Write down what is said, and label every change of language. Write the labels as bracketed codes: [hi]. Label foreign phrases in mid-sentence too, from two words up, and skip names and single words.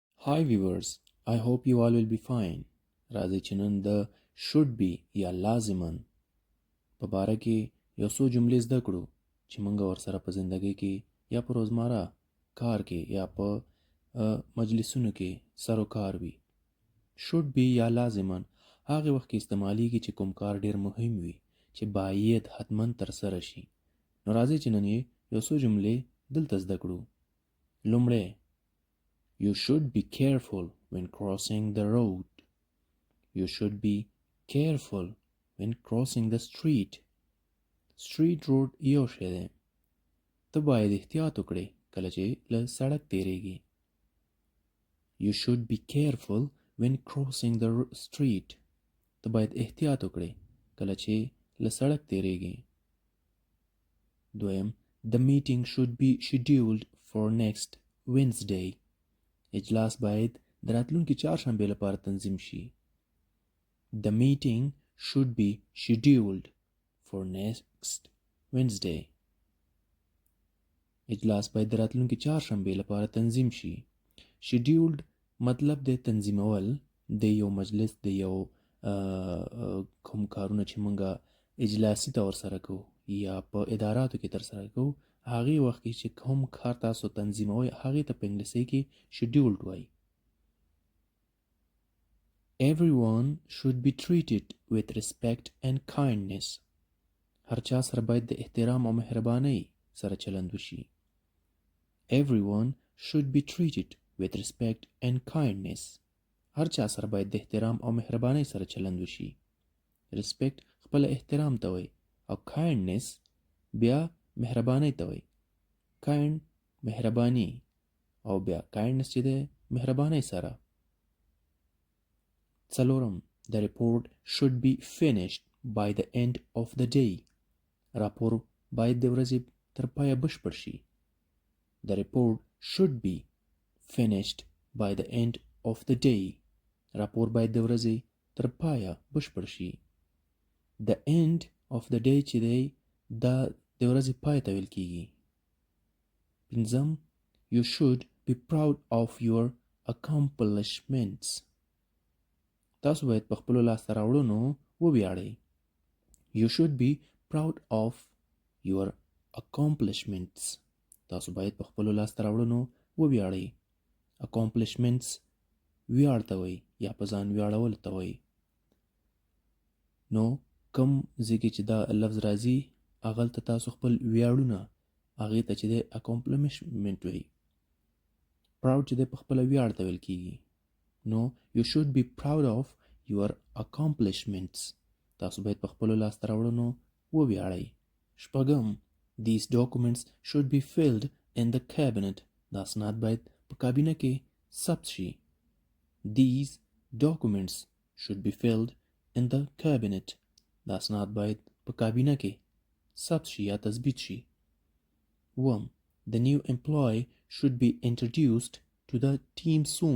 [en] Hi viewers, I hope you all will be fine. [ps] راځئ چې نن د [en] should be [ps] یا لازماً په باره کې یو څو جملې زده کړو چې موږ ورسره په زندګۍ کې یا په روزمره کار کې یا په مجلسونو کې سر و کار وي. [en] should be [ps] یا لازماً هغه وخت کې استعمالیږي چې کوم کار ډیر مهم وي چې باید حتماً ترسره شي. نو راځئ چې نن یو څو جملې دلته زده کړو. [en] لومړی You should be careful when crossing the road. You should be careful when crossing the street. Street road [ps] یو شی دی. ته باید احتیاط وکړې کله چې له سړک تیریږي. [en] You should be careful when crossing the street. [ps] ته باید احتیاط وکړې کله چې له سړک تیریږي. [en] دویم The meeting should be scheduled for next Wednesday. [ps] اجلاس باید د راتلونکي چهارشنبې لپاره تنظیم شي. [en] The meeting should be scheduled for next Wednesday. [ps] اجلاس باید د راتلونکي چهارشنبې لپاره تنظیم شي. Scheduled مطلب د تنظیمول د یو مجلس د یو کوم کارونه چې مونږه اجلاسي طور سره کوو یا په اداراتو کې ترسره کوو هغه وخت کې چې کوم کار تاسو تنظیموي هغه ته په انګلیسي کې scheduled وایي. [en] Everyone should be treated with respect and kindness. [ps] هر چا سره باید د احترام او مهربانۍ سره چلند وشي. [en] Everyone should be treated with respect and kindness. [ps] هر چا سره باید د احترام او مهربانۍ سره چلند وشي. Respect خپل احترام ته وایي او kindness بیا مهربانۍ ته وایي. kind مهرباني او بیا kindness چې ده مهربانۍ سره. [en] څلورم The report should be finished by the end of the day. [ps] راپور باید د ورځې تر پایه بشپړ شي. [en] The report should be finished by the end of the day. [ps] راپور باید د ورځې تر پایه بشپړ شي. [en] The end of the day [ps] چې دی دا د ورځې پای ته ویل کیږي. [en] پنځم You should be proud of your accomplishments. [ps] تاسو باید په خپلو لاسته راوړنو وویاړئ. [en] You should be proud of your accomplishments. [ps] تاسو باید په خپلو لاسته راوړنو وویاړئ. accomplishments ویاړ ته وایي یا په ځان ویاړول ته وایي. نو کوم ځای کې چې دا لفظ راځي هغلته تاسو خپل ویاړونه هغې ته چې دی accomplishment وایي. proud چې دی په خپله ویاړ ته ویل کیږي. [en] نو you should be proud of your accomplishments. [ps] تاسو باید په خپلو لاسته راوړنو وویاړئ. [en] شپږم These documents should be filled in the cabinet. [ps] دا اسناد باید په کابینه کې ثبت شي. [en] These documents should be filled in the cabinet. [ps] دا اسناد باید په کابینه کې ثبت شي یا تثبیت شي. [en] اووم The new employee should be introduced to the team soon.